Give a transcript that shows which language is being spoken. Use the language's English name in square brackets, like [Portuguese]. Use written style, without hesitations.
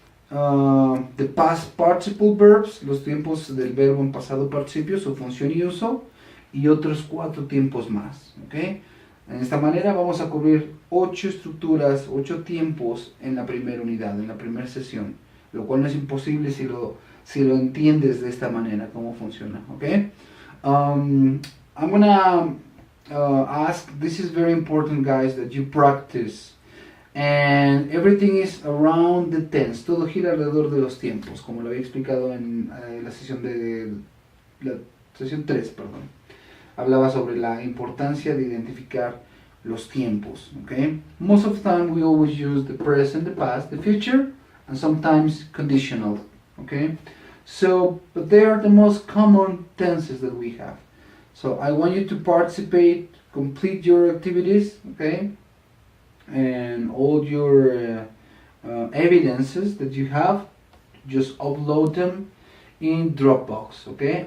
[English] the past participle verbs, [Spanish] los tiempos del verbo en pasado participio, su función y uso, y otros 4 tiempos más, ¿ok? En esta manera vamos a cubrir 8 estructuras, 8 tiempos en la primera unidad, en la primera sesión, lo cual no es imposible si lo entiendes de esta manera, cómo funciona, ¿ok? [English] I'm gonna ask, this is very important guys, that you practice. And everything is around the tense. [Spanish] Todo gira alrededor de los tiempos, como lo había explicado en la sesión 3, perdón. Hablaba sobre la importancia de identificar los tiempos, okay? [English] Most of the time we always use the present, the past, the future, and sometimes conditional, okay? So, but they are the most common tenses that we have. So I want you to participate, complete your activities, okay? And all your evidences that you have, just upload them in Dropbox, okay?